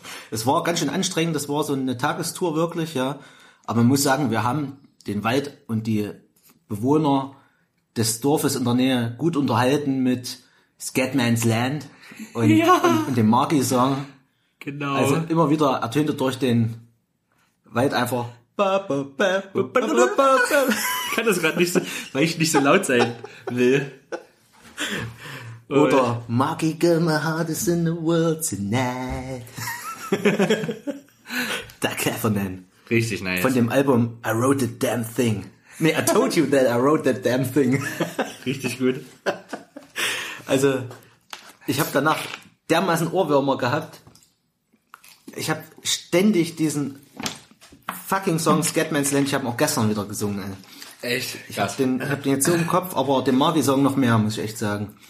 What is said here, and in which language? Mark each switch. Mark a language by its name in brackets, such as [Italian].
[German] Es war ganz schön anstrengend, das war so eine Tagestour wirklich, ja. Aber man muss sagen, wir haben den Wald und die Bewohner des Dorfes in der Nähe gut unterhalten mit Scatman's Land und, ja, und dem Marky-Song. Genau. Also immer wieder ertönte durch den Wald einfach. Ich kann das gerade nicht so, weil ich nicht so laut sein will. [English] Oder Marky, girl, my heart is in the world tonight. [German] Der Cleverman. Richtig nice. Von dem Album I Wrote the Damn Thing. [English] Nee, I told you that I wrote that damn thing. [German] Richtig gut. Also, ich habe danach dermaßen Ohrwürmer gehabt. Ich habe ständig diesen fucking Song Scatman's Land, ich habe auch gestern wieder gesungen. Echt? Ich hab den jetzt so im Kopf, aber den Marky-Song noch mehr, muss ich echt sagen.